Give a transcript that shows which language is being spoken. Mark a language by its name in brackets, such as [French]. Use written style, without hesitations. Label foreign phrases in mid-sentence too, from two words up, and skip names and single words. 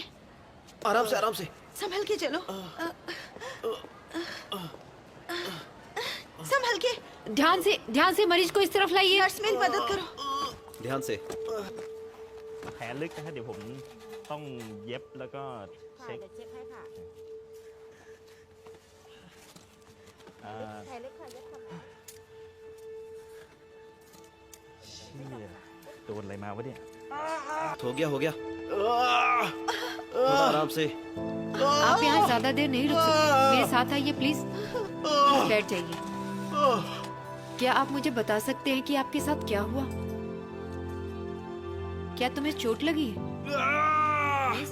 [Hindi] आराम से, आराम से। संभल के चलो। संभल के। ध्यान से मरीज को इस तरफ लाइए। नर्स मेरी मदद करो। ध्यान से। [Thai] แผลลึกนะฮะเดี๋ยวผมต้องเย็บแล้วก็เช็คเชี่ยโดนอะไรมาวะเนี่ย [Hindi] हो गया हो गया थोड़ा आराम से आप यहाँ ज्यादा देर नहीं रुक सकते, मेरे साथ आइए प्लीज। बैठ जाइए। क्या आप मुझे बता सकते हैं कि आपके साथ क्या हुआ? क्या तुम्हें चोट लगी है? Please?